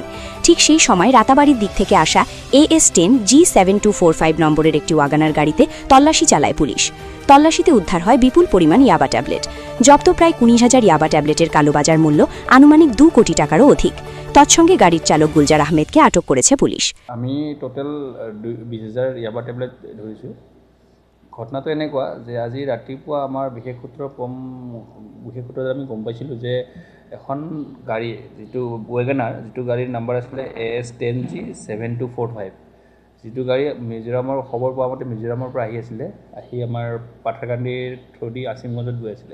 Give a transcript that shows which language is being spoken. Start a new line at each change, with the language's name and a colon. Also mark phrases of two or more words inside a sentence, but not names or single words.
Bangla: ঠিক সেই সময় রাতাবাড়ির দিক থেকে আসা AS10 G7245 নম্বরের একটি ওয়াগানার গাড়িতে তল্লাশি চালায় পুলিশ। তল্লাশিতে উদ্ধার হয় বিপুল পরিমাণ ইয়াবা ট্যাবলেট। জব্দ প্রায় 19,000 ইয়াবা ট্যাবলেটের কালোবাজার মূল্য আনুমানিক 2 কোটি টাকারও অধিক। তৎসঙ্গে গাড়ির চালক গুলজার আহমেদকে আটক করেছে পুলিশ।
Assamese: আমি টোটেল 20,000 ইয়াবা ট্যাবলেট ধৰিছোঁ। ঘটনাটো এনেকুৱা যে আজি ৰাতিপুৱা আমাৰ বিশেষ সূত্ৰত আমি গম পাইছিলোঁ যে এখন গাড়ী, যিটো ৱেগনাৰ, যিটো গাড়ীৰ নাম্বাৰ আছিলে AS10 G7245, যিটো গাড়ী মিজোৰামৰ খবৰ পোৱা মতে মিজোৰামৰ পৰা আহি আমাৰ পাথাৰকান্দিৰ থ্ৰুদি আছিমগঞ্জত গৈ আছিলে।